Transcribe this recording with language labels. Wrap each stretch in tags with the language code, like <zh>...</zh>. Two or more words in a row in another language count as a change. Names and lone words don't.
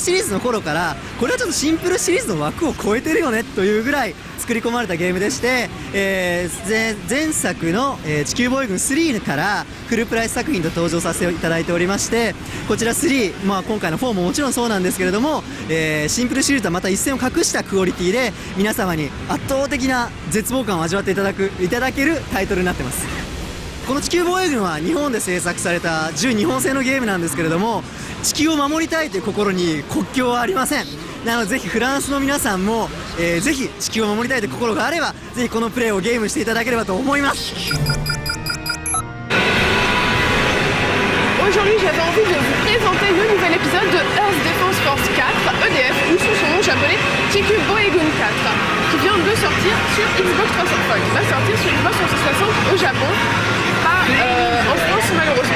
<ja>シリーズの頃からこれはちょっとシンプルシリーズの枠を超えてるよねというぐらい作り込まれたゲームでして、前作の、地球防衛軍3からフルプライス作品と登場させていただいておりまして、こちら3、今回の4ももちろんそうなんですけれども、シンプルシリーズとはまた一線を画したクオリティで皆様に圧倒的な絶望感を味わっていただけるタイトルになってます。この地球防衛軍は日本で制作された純日本製のゲームなんですけれども、地球を守りたいという心に国境はありません。なのでぜひフランスの皆さんも、ぜひ地球を守りたいという心があればぜひこのプレイをゲームしていただければと思います。</ja> <fr>Aujourd'hui, j'avais envie de vous présenter le nouvel épisode de Earth Defense Force 4, EDF, ou sous son nom japonais TQ Boygun 4, qui vient de sortir sur Xbox 360, qui va sortir sur Xbox 360 au Japon, pas en France malheureusement.</fr>